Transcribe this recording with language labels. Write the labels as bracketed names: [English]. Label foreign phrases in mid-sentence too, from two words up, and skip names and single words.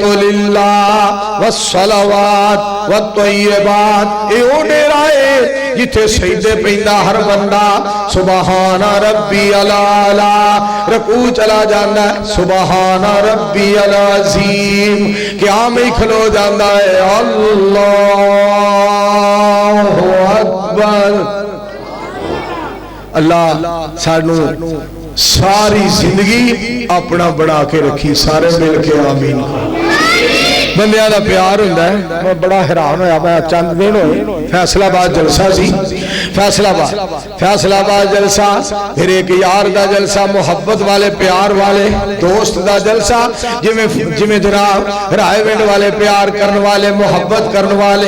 [Arabic] للہ والصلوات والطیبات [Punjabi] اے او ڈیرا ہے جتھے سجدے پیندا ہر بندہ [Arabic] سبحان ربي الأعلى, [Punjabi] رکوع چلا جاندا [Arabic] سبحان ربي العظيم, [Punjabi] قیام ہی کھلو جاندا ہے [Arabic] الله أكبر. [Punjabi] اللہ سانوں ساری زندگی اپنا بنا کے رکھی، سارے مل کے آمین. بندیاں دا پیار ہندا ہے۔ میں بڑا حیران ہویا، میں چند دن ہوئے فیصل آباد جلسہ سی، فیصل آباد جلسہ، پھر ایک یار دا جلسہ، محبت والے پیار والے دوست دا جلسہ، جویں جناب رائیونڈ والے پیار کرنے والے محبت کرنے والے.